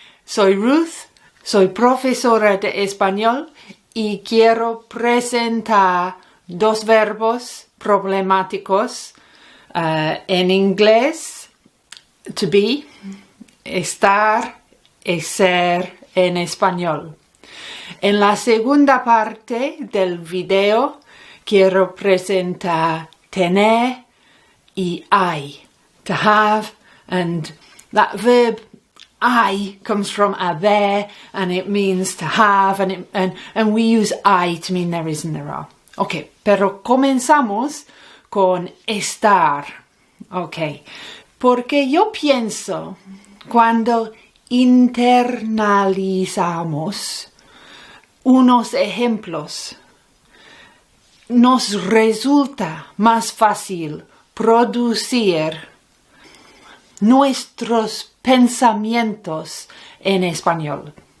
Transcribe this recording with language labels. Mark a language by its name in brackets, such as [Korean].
[Spanish] Soy Ruth, soy profesora de español y quiero presentar dos verbos problemáticos en inglés, [English] to be, [Spanish] estar y ser en español. En la segunda parte del video quiero presentar tener y hay, [English] to have, and that verb I comes from haber and it means to have, and we use I to mean there is and there are. [Spanish] Ok, pero comenzamos con estar. Ok, porque yo pienso cuando internalizamos unos ejemplos, nos resulta más fácil producir nuestros pensamientos en español.